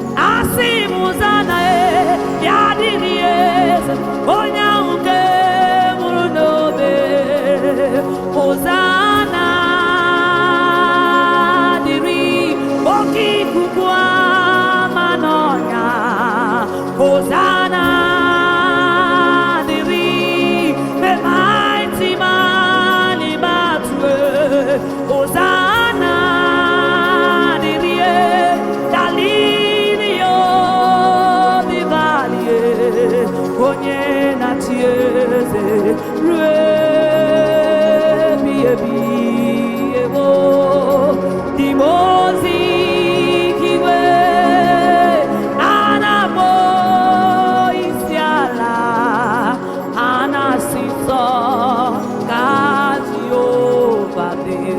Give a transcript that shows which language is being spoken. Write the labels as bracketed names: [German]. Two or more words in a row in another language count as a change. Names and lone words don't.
[Igbo] A sị m, "Hosanna, e, ya dịrị eze, onye ahụ nke nwụrụ n'obe." Hosanna dịrị oke ikuku ama n'ọnya. Hosanna dịrị [English] the mighty man in battle. [Igbo] Hosanna dịrị [English] the lily of the valley. [Igbo] Onye na-achị eze ruo ebighị ebi. Ewo, dị m ozi igwe, a na-akpọ isi ala, a na-asị nsọ ka Jehova dị.